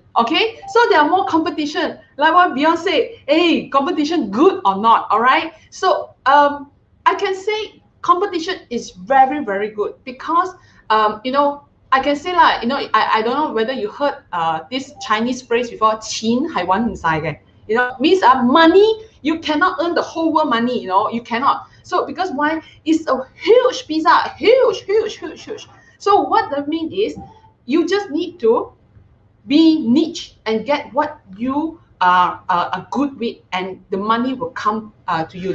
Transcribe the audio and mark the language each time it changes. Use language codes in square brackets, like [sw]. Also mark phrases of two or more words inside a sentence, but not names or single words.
[en] Okay, so there are more competition, like what Bjorn said. Hey, competition good or not? All right, so I can say competition is very good, because I can say like, I don't know whether you heard this Chinese phrase before, [yue] 钱係揾唔晒嘅. [en] Means money, you cannot earn the whole world money. You cannot. So because why? It's a huge pizza, huge. So what that means is you just need to be niche and get what you are good with, and the money will come to you.